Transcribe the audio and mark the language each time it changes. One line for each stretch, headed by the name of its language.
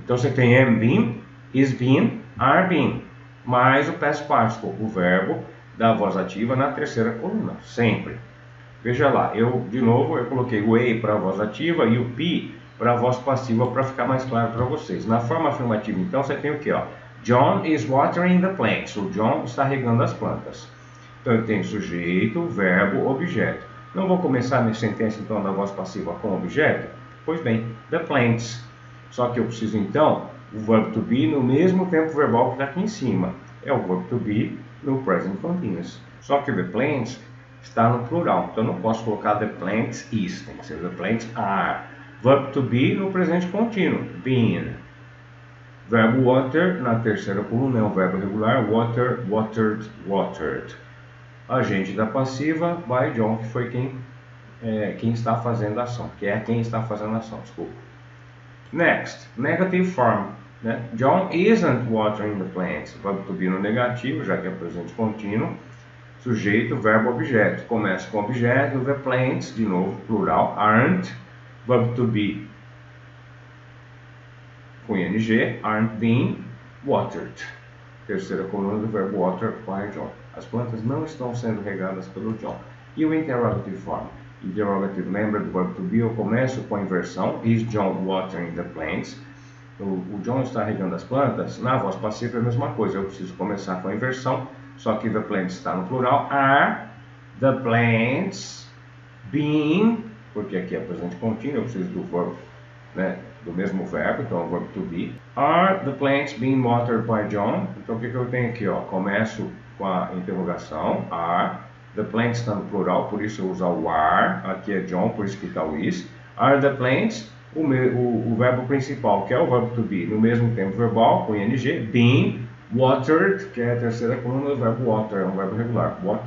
Portuguese: Então você tem
English: am been, is been, are been,
Portuguese: mais o past participle, o verbo da voz ativa na terceira coluna, sempre. Veja lá, de novo, eu coloquei o A para a voz ativa e o P para a voz passiva para ficar mais claro para vocês. Na forma afirmativa, então, você tem o que?
English: John is watering the plants.
Portuguese: O John está regando as plantas. Então, eu tenho sujeito, verbo, objeto. Não vou começar a minha sentença, então, da voz passiva com objeto? Pois bem,
English: the plants.
Portuguese: Só que eu preciso, então, o verbo to be no mesmo tempo verbal que está aqui em cima. É o verbo to be no present continuous. Só que the plants está no plural, então eu não posso colocar
English: the plants is,
Portuguese: tem que ser
English: the plants are.
Portuguese: Verbo to be no presente contínuo, been. Verbo water na terceira coluna é um verbo regular, water, watered, watered. Agente da passiva,
English: by John,
Portuguese: que foi quem está fazendo a ação, que é quem está fazendo a ação, desculpa.
English: Next, negative form. Né? John isn't watering the plants.
Portuguese: Verbo to be no negativo, já que é presente contínuo. Sujeito, verbo, objeto. Começa com objeto,
English: the plants,
Portuguese: de novo, plural, aren't. Verbo to be com ing,
English: aren't being watered.
Portuguese: Terceira coluna do verbo water by John. As plantas não estão sendo regadas pelo John. E o
English: interrogative form?
Portuguese: interrogativo, lembra do verbo to be, eu começo com a inversão.
English: Is John watering the plants?
Portuguese: O John está regando as plantas. Na voz passiva é a mesma coisa, eu preciso começar com a inversão, só que the plants está no plural.
English: Are the plants being,
Portuguese: porque aqui é presente contínuo, eu preciso do verbo, né, do mesmo verbo, então é o verbo to be.
English: Are the plants being watered by John?
Portuguese: Então o que eu tenho aqui? Começo com a interrogação, are. The plants está no plural, por isso eu uso o are. Aqui é John, por isso que está o is.
English: Are the plants,
Portuguese: o verbo principal, que é o verbo to be, no mesmo tempo verbal, com ing,
English: being watered,
Portuguese: que é a terceira coluna do verbo water, é um verbo regular.